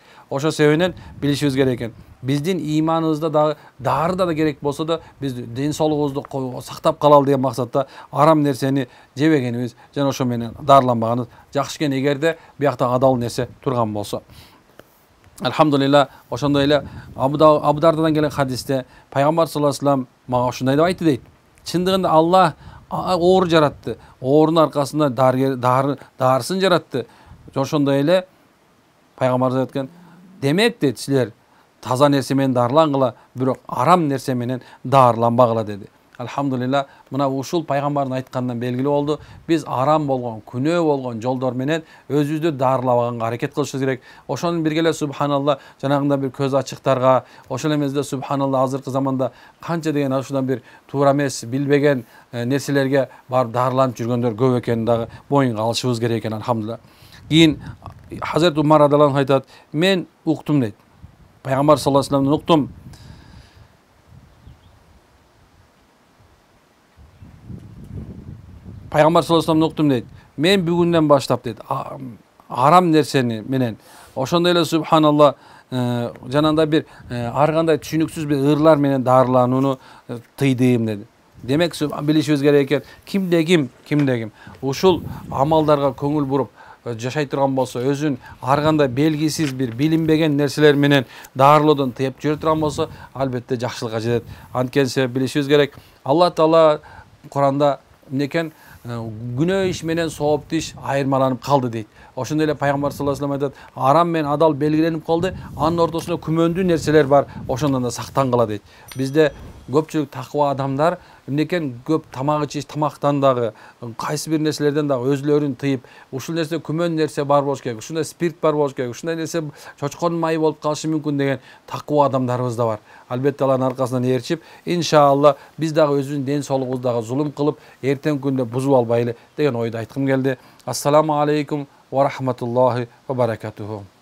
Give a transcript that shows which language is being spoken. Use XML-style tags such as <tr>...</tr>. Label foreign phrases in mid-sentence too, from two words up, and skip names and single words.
<ky>Ошо себебинен билишибиз керек экен. Биздин иманыбызда дагы даарда да керек болсо да биз ден соолугубузду сактап калалы деген максатта арам нерсени жебегенибиз жана ошо менен даарыланбаганыбыз жакшы экен, эгерде биякта адал нерсе турган болсо. Elhamdülillah, ошондой эле Абу Дардадан келген хадисте Пайгамбар</ky> <ar>صلى الله عليه وسلم</ar> <ky>мага ушундай деп айтты дейт. Чындыгында Аллах оору жаратты. Оорунун аркасында даарысын жаратты. Ошондой эле Пайгамбар айткан, демек дейт, силер таза нерсе менен даарылангыла, бирок арам нерсе менен даарыланбагыла деди. Elhamdülillah, mına ушул пайгамбардын айтканынан белгилүү болду. Биз арам болгон, күнөө болгон жолдор менен өзүбүздү даарылабаганга аракет кылышыбыз керек. Ошонун бирге эле субханалла жанагында бир көз ачыктарга, ошол эмесде субханалла азыркы заманда канча деген ушундан бир туура эмес, билбеген нерселерге барып даарыланып жүргөндөр көп экенин дагы боюнга алышыбыз керек экен, elhamdülillah. Кийин Hazret Umar</ky> <ar>رضي الله عنه</ar> <ky>айтат, мен уктум дейт. Пайгамбар</ky> <ar>صلى الله عليه و</ar> <ky>салламдан уктум. Пайгамбар</ky> <ar>صلى الله عليه وسلم</ar> <ky>уктум дейт. Мен бүгүндөн баштап дейт, арам нерсени менен ошондой эле субханалла жанагындай бир ар кандай түшүнүксүз бир ырлар менен даарыланууну тыйдым деди. Демек билишибиз керек экен, кимде ким ушул амалдарга көңүл буруп жашай турган болсо, өзүн ар кандай белгисиз бир билинбеген нерселер менен даарылоодон тыйып жүрө турган болсо, албетте жакшылыкка жетет. Анткени билишибиз керек,</ky> <ar>الله تعالى</ar> <ky>Куранда эмнекен күнөө иш менен сооптуу иш айырмаланып калды дейт. Ошондой эле Пайгамбар</ky> <ar>صلى الله عليه وسلم</ar> <ky>айтат, арам менен адал белгиленип калды, анын ортосунда күмөндүү нерселер бар, ошондон да сактангыла дейт. Бизде көпчүлүк такыба адамдар эмнекен көп тамак ичиш, тамактан дагы кайсы бир нерселерден дагы өзүлөрүн тыйып, ушул нерсе күмөн нерсе бар болуш керек, ушундай спирт бар болуш керек, ушундай нерсе чочконун майы болуп калышы мүмкүн деген такыба адамдарыбыз да бар. Албетте алардын аркасынан ээрчип, иншалла биз дагы өзүбүздүн ден соолугубузга зулум кылып, эртең күндө бузуп албайлы деген ойду айткым келди.</ky> <ar>السلام عليكم ورحمة الله وبركاته.</ar>